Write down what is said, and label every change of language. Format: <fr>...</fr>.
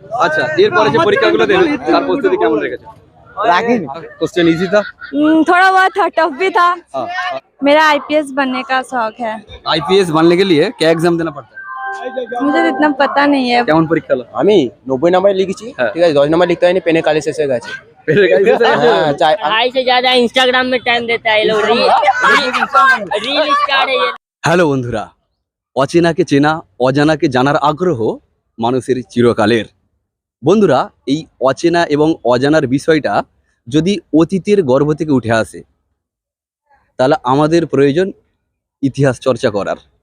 <bn>আচ্ছা, এরপরে যে পরীক্ষাগুলো দেবে তার প্রস্তুতি কেমন রেখেছে?</bn> <hi>क्वेश्चन इजी था? थोड़ा बहुत था, टफ भी था। मेरा आईपीएस बनने का शौक है। आईपीएस बनने के लिए क्या एग्जाम देना पड़ता है? मुझे इतना पता नहीं है।</hi> <bn>কেমন পরীক্ষা হলো? আমি 90 নাম্বার লিখেছি, ঠিক আছে। 10 নাম্বার লিখতে হয়নি, পেনে কালি শেষ হয়ে গেছে। হ্যাঁ,</bn> <hi>पढ़ाई से ज्यादा इंस्टाग्राम में टाइम देता है ये लोग। रील स्टार है ये।</hi> <bn>হ্যালো বন্ধুরা, অচেনাকে চেনা, অজানাকে জানার আগ্রহ মানুষের চিরকালের। বন্ধুরা, এই অচেনা এবং অজানার বিষয়টা যদি অতীতের গর্ভ থেকে উঠে আসে, তাহলে আমাদের প্রয়োজন ইতিহাস চর্চা করার।</bn>